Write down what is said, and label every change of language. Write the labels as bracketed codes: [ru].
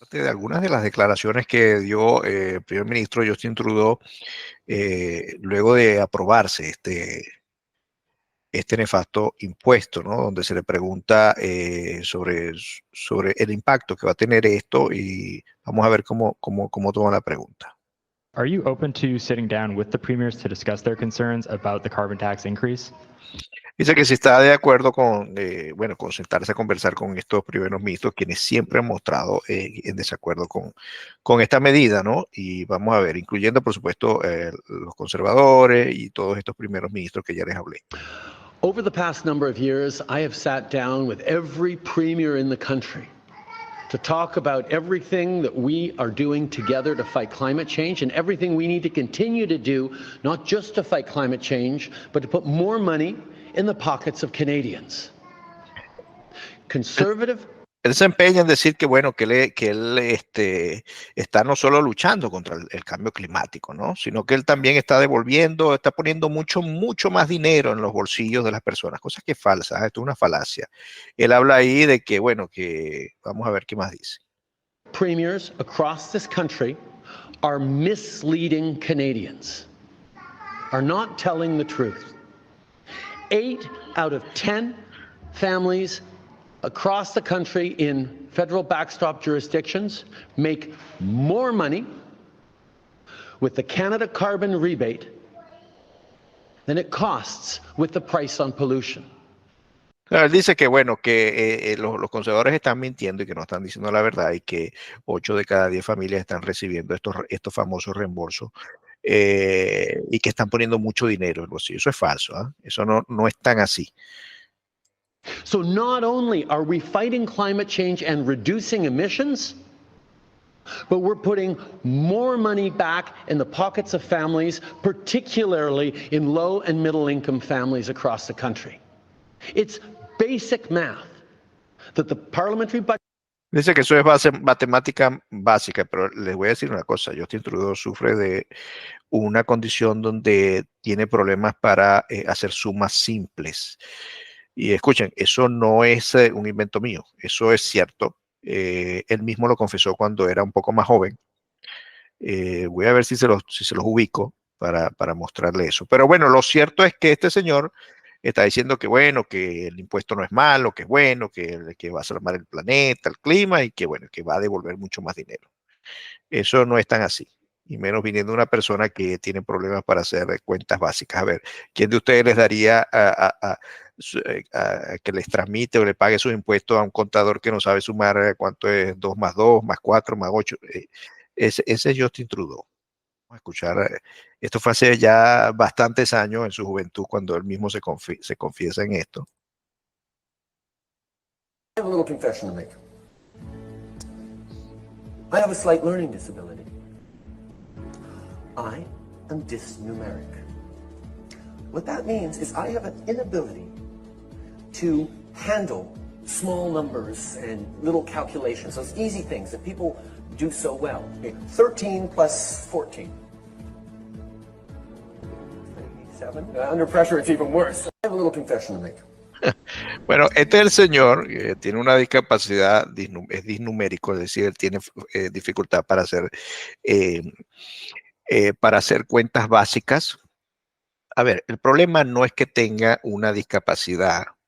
[es] De algunas de las declaraciones que dio el primer ministro Justin Trudeau luego de aprobarse este nefasto impuesto, ¿no? Donde se le pregunta sobre el impacto que va a tener esto, y vamos a ver cómo toma la pregunta. [en] Are you open to sitting down with the premiers to discuss their concerns about the carbon tax increase? [es] Dice que si está de acuerdo con sentarse a conversar con estos primeros ministros, quienes siempre han mostrado en desacuerdo con esta medida, ¿no? Y vamos a ver, incluyendo, por supuesto, los conservadores y todos estos primeros ministros que ya les hablé. [en] Over the past number of years, I have sat down with every premier in the country to talk about everything that we are doing together to fight climate change and everything we need to continue to do, not just to fight climate change, but to put more money in the pockets of Canadians. Conservative. [es] Él se empeña en decir que bueno, que él está no solo luchando contra el cambio climático, ¿no? Sino que él también está poniendo mucho más dinero en los bolsillos de las personas, cosa que es falsa, esto es una falacia. Él habla ahí de que, bueno, que vamos a ver qué más dice. [en] Premiers across this country are misleading Canadians, are not telling the truth. 8 out of 10 families across the country in federal backstop jurisdictions make more money with the Canada carbon rebate than it costs with the price on pollution. [es] Él dice que bueno, que los conservadores están mintiendo y que no están diciendo la verdad, y que 8 de cada 10 familias están recibiendo estos famosos reembolsos y que están poniendo mucho dinero en el bolsillo. Eso es falso, ¿eh? Eso no es tan así. [en] So not only are we fighting climate change and reducing emissions, but we're putting more money back in the pockets of families, particularly in low and middle income families across the country. It's basic math that the parliamentary budget. [es] Dice que eso es matemática básica, pero les voy a decir una cosa. Justin Trudeau sufre de una condición donde tiene problemas para hacer sumas simples. Y escuchen, eso no es un invento mío, eso es cierto. Él mismo lo confesó cuando era un poco más joven. Voy a ver si se los ubico para mostrarle eso. Pero bueno, lo cierto es que este señor está diciendo que bueno, que el impuesto no es malo, que es bueno, que va a salvar el planeta, el clima y que bueno, que va a devolver mucho más dinero. Eso no es tan así. Y menos viniendo de una persona que tiene problemas para hacer cuentas básicas. A ver, ¿quién de ustedes les daría a que les transmite o le pague sus impuestos a un contador que no sabe sumar cuánto es 2 más 2 más 4 más 8? Ese es Justin Trudeau. Vamos a escuchar. Esto fue hace ya bastantes años en su juventud cuando él mismo se confiesa en esto. [en] I have a little confession to make. I have a slight learning disability. I am dysnumeric. What that means is I have an inability to handle small numbers and little calculations, those easy things that people do so well. 13 plus 14. 7. Under pressure, it's even worse. I have a little confession to make. [es] Bueno, este es el señor que tiene una discapacidad, es disnumérico, es decir, él tiene dificultad para hacer cuentas básicas. A ver, el problema no es que tenga una discapacidad.